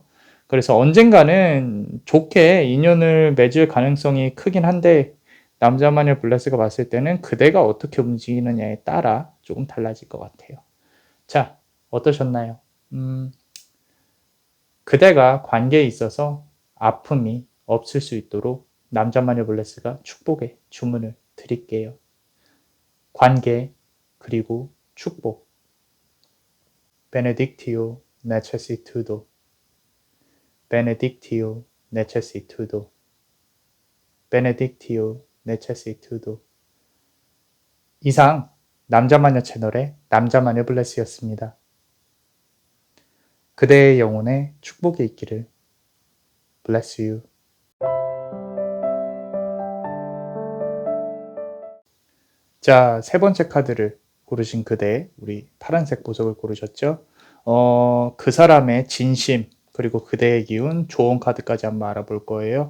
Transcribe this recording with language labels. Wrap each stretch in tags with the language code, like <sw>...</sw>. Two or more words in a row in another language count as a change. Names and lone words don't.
<ko>그래서 언젠가는 좋게 인연을 맺을 가능성이 크긴 한데 남자 마녀 블레스가 봤을 때는 그대가 어떻게 움직이느냐에 따라 조금 달라질 것 같아요. 자, 어떠셨나요? 그대가 관계에 있어서 아픔이 없을 수 있도록 남자 마녀 블레스가 축복의 주문을 드릴게요. 관계 그리고 축복.</ko> <la>Benedictio necessitudo. Benedictio necessitudo. Benedictio necessitudo.</la> <ko>이상 남자마녀 채널의 남자마녀 블레스였습니다. 그대의 영혼에 축복이 있기를.</ko> <en>Bless you.</en> <ko>자, 세 번째 카드를 고르신 그대, 우리 파란색 보석을 고르셨죠? 그 사람의 진심, 그리고 그대의 기운, 조언 카드까지 한번 알아볼 거예요.</ko>